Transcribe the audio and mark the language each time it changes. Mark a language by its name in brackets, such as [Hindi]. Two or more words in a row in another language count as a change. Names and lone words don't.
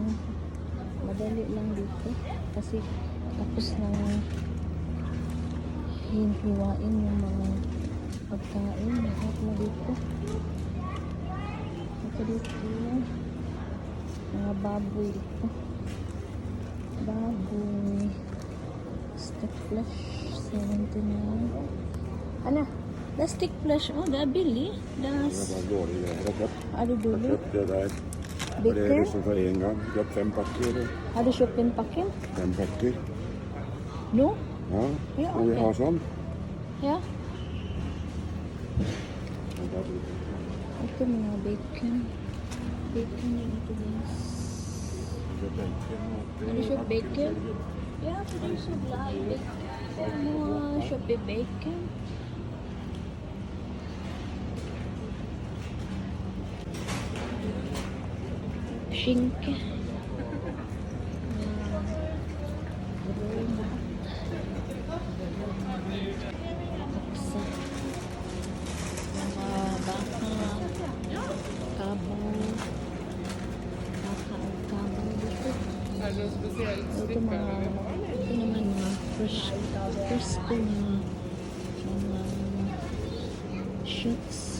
[Filipino] Madali lang dito kasi tapos na hiwain yung mga pagkain. Lahat mo dito. Ito dito. Mga baboy dito. Baboy. [English] Stick flesh. 79. Ano? The stick flesh. [Swedish] Oh, det är billigt. Det var dålig grej. Är det Jag billigt? köpte det där. Och det är Vilken? liksom för en gång. Jag köpte 5 packer. Har du köpt en packen? 5 packer. Nu? Ja, Ja, och vi okej. har sån. Ja. [Filipino] Ito mga bacon. Bacon yung ito guys. [Swedish] Har du köpt bacon? Ja, för du är så glad i bacon. Jag köper bacon. Skinka. Oksa. [Filipino] Mga baka. Kabaw. Baka at kabaw dito. Ito naman mga fresh ko mga shoots.